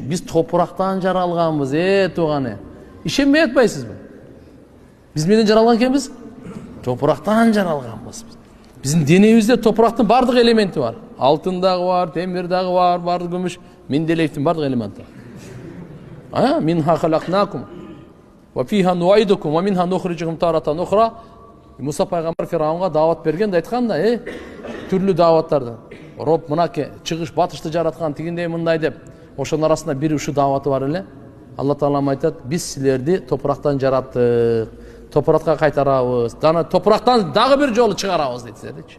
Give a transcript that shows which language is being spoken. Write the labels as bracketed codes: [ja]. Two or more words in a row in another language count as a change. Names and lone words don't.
[ky] Биз топурактан жаралганбыз, тууганы. Ишенбей атпайсызбы? Биз эмнеден жаралган экенбиз? Топурактан жаралганбыз. Биздин денебизде топурактын бардык элементи бар. Алтын дагы бар, темир дагы бар, бардык күмүш, менделеевдин бардык элементи бар. [ar] منها خلقناكم وفيها نعيدكم ومنها نخرجكم تارة أخرى. [ky] Муса пайгамбар Фираунга даават берген да айткан да, түрлүү дааваттарды. Роб мынаке чыгыш батышты жараткан тигиндей мындай деп, ошонун арасында бир ушу дааваты бар эле. Алла Таалам айтат, биз силерди топурактан жараттык, топуракка кайтарабыз, дана топурактан дагы бир жолу чыгарабыз дейт силердичи.